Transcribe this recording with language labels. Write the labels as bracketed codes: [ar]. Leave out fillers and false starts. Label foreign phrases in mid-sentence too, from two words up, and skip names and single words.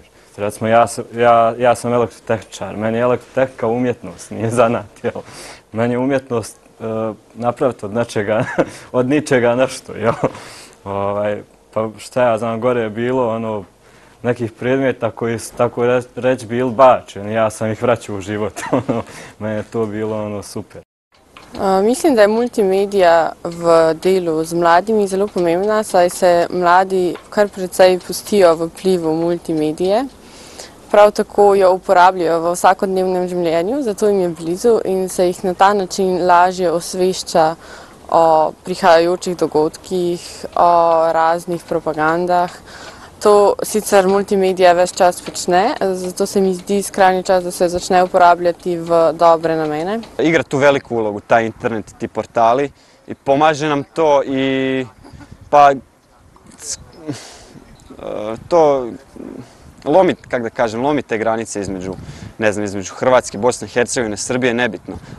[bs] Recimo, ja sam elektrotehničar, meni je elektrotehnika umjetnost, nije zanat, jel? Meni je umjetnost napraviti od ničega nešto, jel? Pa šta ja znam, gore je bilo, nekih predmeta koji su tako reći bili bačeni, ja sam ih vraćao u život. Meni je to bilo super. [sl] Mislim, da je multimedija v delu z mladimi zelo pomembna, saj se mladi kar precej pustijo v vplivu multimedije. Prav tako jo uporabljajo v vsakodnevnem življenju, zato jim je blizu in se jih na ta način lažje osvešča o prihajajočih dogodkih, o raznih propagandah. To sicer multimedija ves čas počne, zato se mi zdi skrajni čas, da se začne uporabljati v dobre namene. [bs] Igra tu veliku ulogu, taj internet, ti portali, i pomaže nam to i pa to lomi, kako da kažem, lomi te granice između, ne znam, između Hrvatske, Bosne i Hercegovine, Srbije, nebitno.